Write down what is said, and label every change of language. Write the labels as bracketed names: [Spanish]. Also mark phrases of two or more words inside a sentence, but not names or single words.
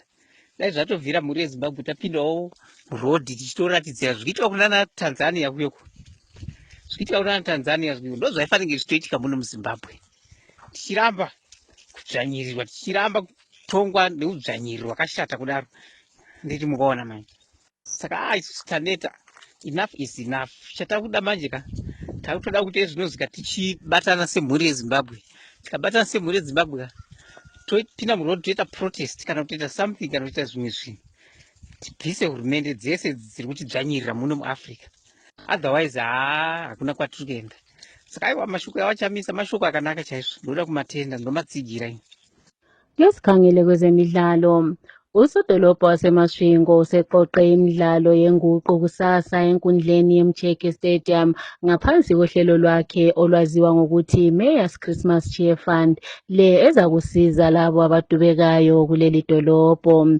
[Shona] Dai zvatobvira mhuri yeZimbabwe tapindawo murodhi tichitoratidzira zvichiitika kunana Tanzania kuyoko. Zvichiitika kunana Tanzania kuyoko ndo zvaifanira zvichiitika muno muZimbabwe. Tichiramba kudzvanyirirwa, tichiramba kutongwa neudzvanyiriro hwakashata kudaro. Nditi mukaona manje. Saka isusu taneta, [English] enough is enough. [Shona] Chatakuda manje ka takutoda kuti zvinozika tichibatana semhuri yeZimbabwe. Tikabatana semhuri yeZimbabwe topinda murodhi toita protest kana kutoita something kana kutoita zvimwe zvinhu. Tibvise hurumende dzese dziri kutidzvanyirira muno muAfrica. Otherwise hakuna kwatiri kuenda. Saka aiwa mashoko avachamisa mashoko akanaka chaizvo. Ndoda kumatenda, ndomatsigira. [North Ndebele] Ngesikhangele kwezemidlalo, usodolopha waseMasvingo useqoqe imidlalo yenguqu kusasa enkundleni yeMcheke Stadium ngaphansi kohlelo lwakhe olwaziwa ngokuthi Mayor's Christmas Cheer Fund, le ezakusiza labo abadubekayo kuleli dolopho.